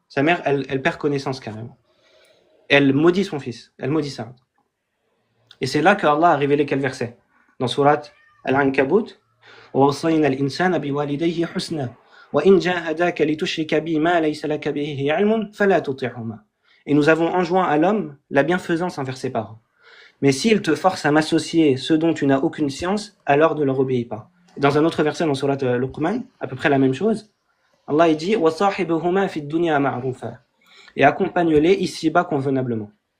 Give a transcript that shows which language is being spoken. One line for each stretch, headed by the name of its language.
French: Sa mère, elle perd connaissance carrément. Elle maudit son fils, elle maudit Sa'd. Et c'est là qu'Allah a révélé quel verset? Dans Surat Al-Ankabut,
Arabic: وَوَصَّيْنَا الْإِنسَانَ بِوَالِدَيْهِ حُسْنًا وَإِنْ جَاهَدَاكَ لِتُشْرِكَ بِي مَا لَيْسَ لَكَ بِهِ عِلْمٌ فَلَا تُطِعْهُمَا.
French: Et nous avons enjoint à l'homme la bienfaisance envers ses parents. Mais s'ils te forcent à m'associer ce dont tu n'as aucune science, alors ne leur obéis pas. Dans un autre verset dans Surat Luqman, à peu près la même chose, Allah dit
Arabic: وَصَاحِبُهُمَا فِي الدُّنْيَا مَعْرُوفًا.
French: Et accompagne-les ici-bas convenablement.